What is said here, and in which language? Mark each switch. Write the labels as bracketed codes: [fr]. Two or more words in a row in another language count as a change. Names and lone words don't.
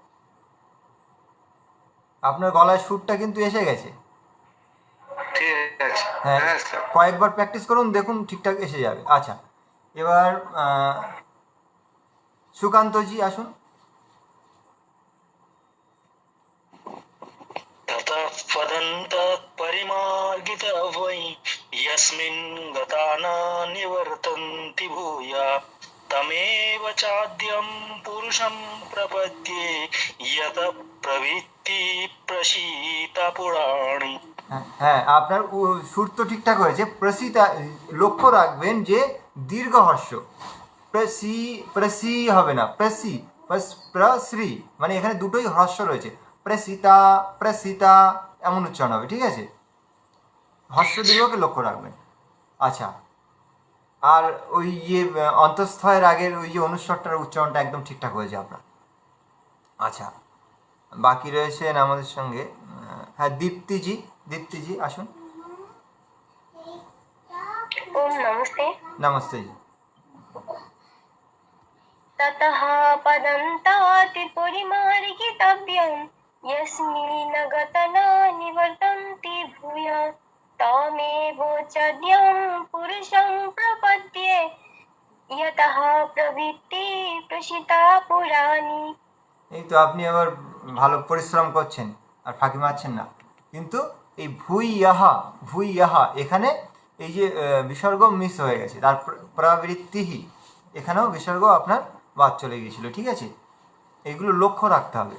[bn] আপনার গলায় সুরটা কিন্তু এসে গেছে, ঠিক আছে, হ্যাঁ, হ্যাঁ স্যার। কয়েকবার প্র্যাকটিস করুন, দেখুন ঠিকঠাক এসে যাবে। আচ্ছা, এবার সুকান্তজি আসুন। [sa] ततः पदन्तात् परिमार्गितवै यस्मिन् गताना निवर्तन्ति भूया तमेव चाद्यं पुरुषं प्रपद्ये यत प्रवृत्ति प्रसीता पुराणी। [bn] হ্যাঁ, আপনার সুর তো ঠিকঠাক হয়েছে। প্রসিতা, লক্ষ্য রাখবেন যে দীর্ঘ হর্ষ, প্রসি হবে না, প্রশ্রী, মানে এখানে দুটোই হর্ষ রয়েছে, প্রসিতা এমন উচ্চারণ হবে, ঠিক আছে, হর্ষ দীর্ঘকে লক্ষ্য রাখবেন। আচ্ছা, আর ওই অন্তঃস্থয়ের আগের ওই অনুস্বরটার উচ্চারণটা একদম ঠিকঠাক হয়েছে আপনার। আচ্ছা, বাকি রয়েছেন আমাদের সঙ্গে হ্যাঁ দীপ্তিজি আসুন। [hi] ओम नमस्ते। नमस्ते जी। [sa] ततः पदन्तात् परिमार्गितव्यं यस्मिन् गताना निवर्तन्ति भूयः तमेव चाद्यं पुरुषं प्रपद्ये यतः प्रवृत्ति प्रसिता पुराणी। [bn] এই তো আপনি আবার ভালো পরিশ্রম করছেন আর ফাঁকি মারছেন না, কিন্তু এই ভুইয়াহা এখানে এই যে বিসর্গ মিস হয়ে গেছে, তার প্রবৃত্তিহি এখানেও বিসর্গ আপনার বাদ চলে গিয়েছিল, ঠিক আছে, এইগুলো লক্ষ্য রাখতে হবে।